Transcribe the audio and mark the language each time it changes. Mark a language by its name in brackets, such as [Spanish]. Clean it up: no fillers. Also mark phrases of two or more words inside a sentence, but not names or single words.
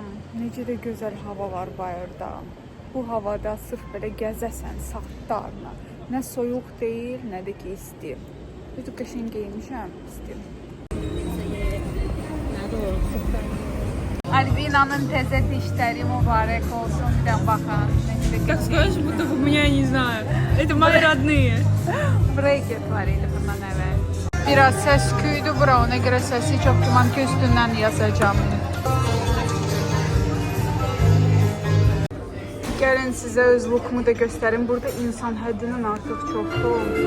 [Azerbaijani] Necə də gözəl hava var bayırda. Bu havada sırf belə gəzəsən saatlarla. Nə soyuq deyil, nə də ki isti. Bütün qəşəng geyinmişəm, isti. Albina'nın təzə dişləri mübarək olsun. Bir də baxın. [Russian] Как скажешь, будто у меня, я не знаю, это мои родные. [Azerbaijani] Breket var idi bundan əvvəl. Biraz səs küydü bura, ona görə səsi çox güman ki üstündən yazacağım. Gəlin sizə öz lookumu da göstərim. Burada insan həddindən artıq çoxdur.